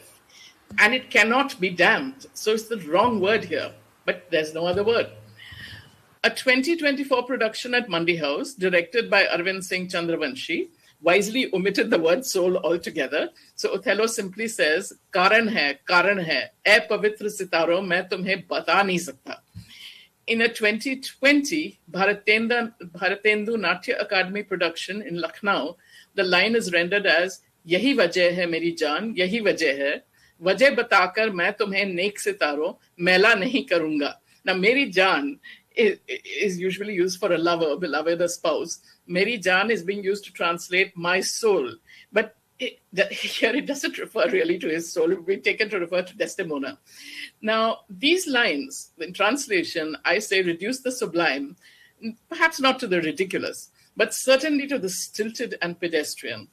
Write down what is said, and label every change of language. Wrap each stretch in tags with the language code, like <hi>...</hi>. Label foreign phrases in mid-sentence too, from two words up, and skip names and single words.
<en>And it cannot be damned. So it's the wrong word here, but there's no other word. A 2024 production at Mandi House, directed by Arvind Singh Chandravanshi, wisely omitted the word soul altogether. So Othello simply says,</en> <hi>कारण है, "ऐ पवित्र सितारो, मैं तुम्हें बता नहीं सकता."</hi> <en>In a 2020 Bharatendu Natya Academy production in Lucknow, the line is rendered as,</en> <hi>यही वजह है मेरी जान, यही वजह है, वजह बताकर मैं तुम्हें नेक सितारों मैला नहीं करूंगा.</hi> <en>Now,</en> <hi>मेरी जान</hi> <en>is usually used for a lover, beloved, a spouse.</en> <hi>मेरी जान</hi> <en>is being used to translate my soul. But here it doesn't refer really to his soul. It will be taken to refer to Desdemona. Now, these lines, in translation, I say reduce the sublime, perhaps not to the ridiculous, but certainly to the stilted and pedestrian.</en>